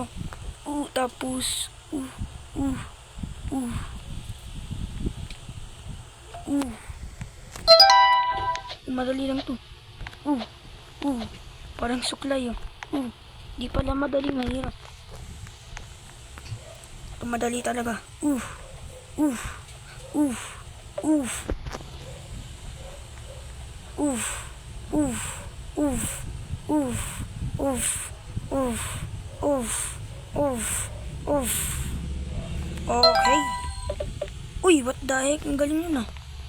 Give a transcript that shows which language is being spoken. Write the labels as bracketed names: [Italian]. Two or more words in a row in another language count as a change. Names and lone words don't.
[Filipino] Tapos madali lang to. Parang suklay oh. Di pala madali, mahirap. Ito madali talaga. Okay. [English] What the heck? [Filipino] Ang galing yun ah.